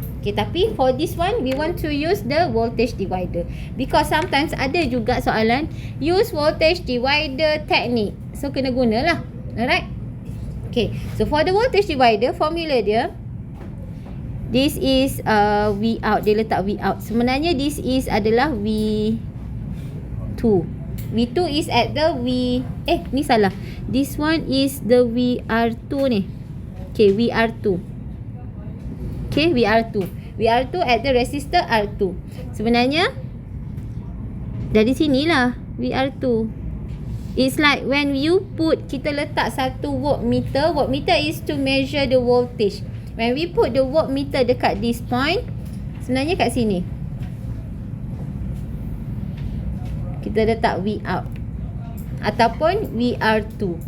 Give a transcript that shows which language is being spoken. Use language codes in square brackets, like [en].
[en] Okay, tapi for this one we want to use the voltage divider. Because sometimes [ms] ada juga soalan [en] use voltage divider teknik. So [ms] kena guna lah. [en] Alright. Okay, so for the voltage divider, formula dia, this is V out. [ms] Dia letak V out. Sebenarnya [en] this is [ms] adalah V2. [en] V2 is at the [ms] ni salah. [en] This one is the VR2 ni. Okay, VR2. Okay, VR2. VR2 at the resistor R2. [ms] Sebenarnya dari sinilah VR2. [en] It's like when you put, [ms] kita letak satu voltmeter. [en] Voltmeter is to measure the voltage. When we put the voltmeter [ms] dekat [en] this point, [ms] sebenarnya kat sini kita letak V out ataupun VR2.